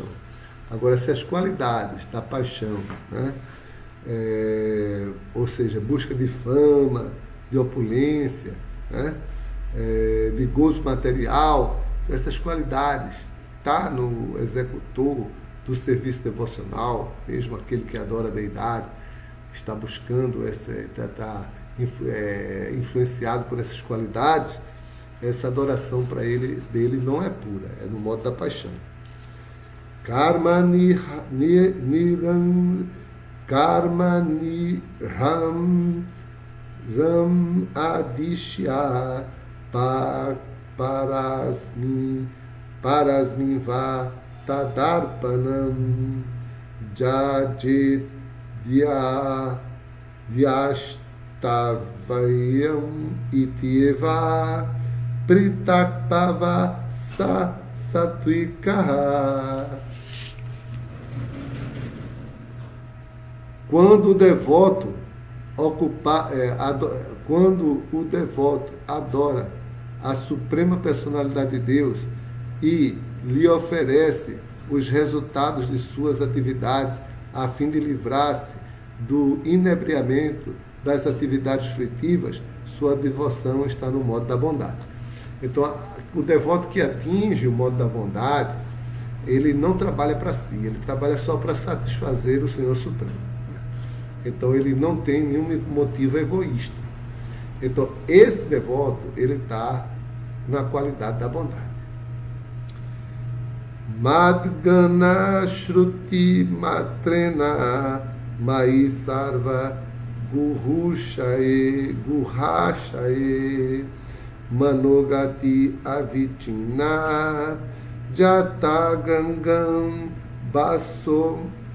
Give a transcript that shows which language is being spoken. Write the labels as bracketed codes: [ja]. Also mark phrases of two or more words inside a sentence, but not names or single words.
[pt] Agora, se as qualidades da paixão, né, ou seja, busca de fama, de opulência, né, de gozo material, essas qualidades está no executor do serviço devocional, mesmo aquele que adora a deidade, está buscando, está influenciado por essas qualidades, essa adoração para dele não é pura, é no modo da paixão. [sa] कर्म निर्हारम् उद्दिश्य परस्मिन् वा तदर्पणम् यजेद्यष्टव्यम् इति वा पृथग्भावः सात्त्विकः. [pt] Quando o devoto quando o devoto adora a suprema personalidade de Deus e lhe oferece os resultados de suas atividades a fim de livrar-se do inebriamento das atividades frutivas, sua devoção está no modo da bondade. Então, o devoto que atinge o modo da bondade, ele não trabalha para si, ele trabalha só para satisfazer o Senhor Supremo. Então, ele não tem nenhum motivo egoísta. Então, esse devoto, ele está na qualidade da bondade. [sa] मद्गुण श्रुति मात्रेण मयि सर्व गुहाशये मनोगतिः अविच्छिन्ना यथा गङ्गाम्भसः